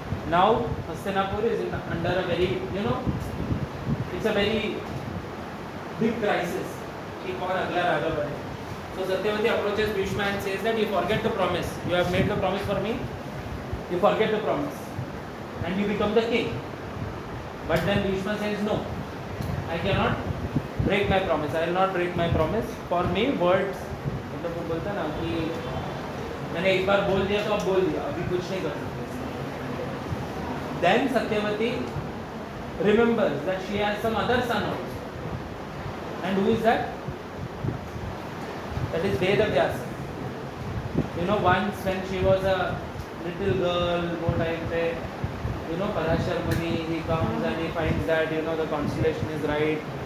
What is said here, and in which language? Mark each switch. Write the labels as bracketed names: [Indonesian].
[English] Now Hastinapur is under a very, you know, it's a very big crisis [Hindi] कि कौन अगला राजा बने. [English] So Satyavati approaches Bhishma and says that you forget the promise. You have made the promise for me. You forget the promise, and you become the king. But then Bhishma says no. I cannot break my promise. I will not break my promise. For me, words. [Hindi] मतलब वो बोलता ना कि मैंने एक बार बोल दिया तो अब बोल दिया. अभी कुछ नहीं कर सकते. [English] Then Satyavati remembers that she has some other son also. And who is that? That is Vedavyasa. You know, once when she was a little girl, [Hindi] वो time पे, [English] you know, Parashar Muni, he comes and he finds that, you know, the constellation is right.